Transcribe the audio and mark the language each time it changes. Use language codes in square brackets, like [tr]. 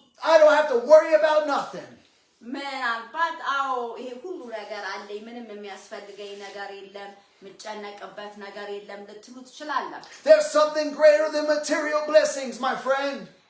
[en] I don't have to worry about nothing. [am] ምናልባት ይሄ ሁሉ ነገር አለኝ፣ ምንም የሚያስፈልገኝ ነገር የለም፣ ምጨነቅበት ነገር የለም ልትሉ ትችላላችሁ። [en] There's something greater than material blessings, my friend.